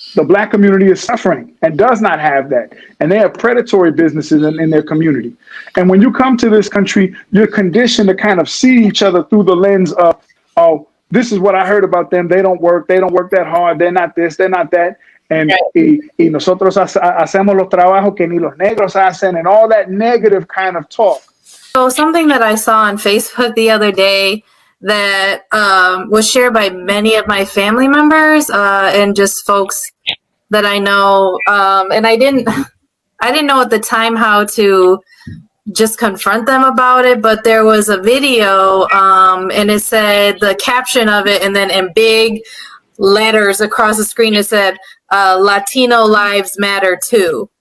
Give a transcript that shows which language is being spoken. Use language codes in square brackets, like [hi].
[en] The black community is suffering and does not have that. And they have predatory businesses in their community. And when you come to this country, you're conditioned to kind of see each other through the lens of, oh, this is what I heard about them. They don't work. They don't work that hard. They're not this. They're not that. [es] And y nosotros hacemos los trabajos que ni los negros hacen, [en] and all that negative kind of talk. So something that I saw on Facebook the other day that was shared by many of my family members and just folks that I know, and I didn't know at the time how to just confront them about it, but there was a video and it said the caption of it, and then in big letters across the screen it said Latino lives matter too.